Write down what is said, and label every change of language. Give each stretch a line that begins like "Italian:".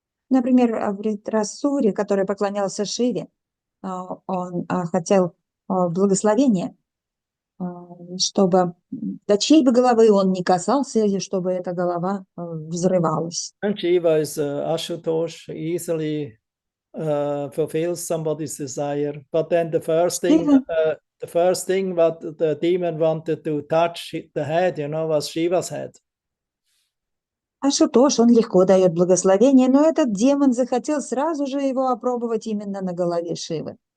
Russian: Например, в Ритрасуре, который поклонялся Шиве, он хотел благословения, чтобы до чьей бы головы он не касался, и чтобы эта голова взрывалась.
English: And Shiva is Ashutosh, easily fulfills somebody's desire. But then the first thing what the demon wanted to touch the head, was Shiva's head.
Russian: Ашутош, он легко дает благословение, но этот демон захотел сразу же его опробовать именно на голове Шивы.